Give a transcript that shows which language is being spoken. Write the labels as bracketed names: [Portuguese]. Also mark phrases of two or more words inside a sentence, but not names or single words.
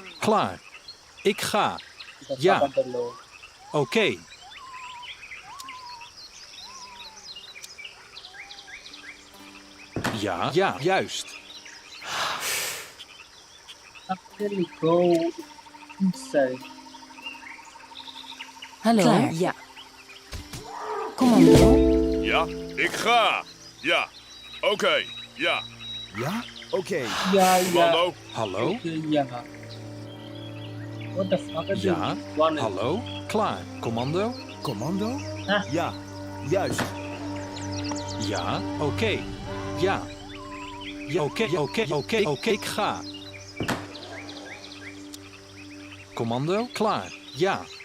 [Dutch] Klaar. Ik ga. [Indonesian] Kita [Dutch] Ja. [Indonesian] sabar dulu. [Dutch] Oké. Ja, ja, juist. [English] Actually go inside. [Dutch] Hallo? Klaar, ja. Commando? Ja, ik ga. Ja, oké. Ja, Ja? Oké. Ja, ja. commando. Hallo? Oké, ja. [English] What the fuck is [Dutch] Ja. [English] this? One is- [Dutch] Hallo? Klaar. Commando? Commando? Ah. Ja, juist. Ja, oké. Ja. Ja, oké, oké, ik ga. Commando? Klaar. Ja.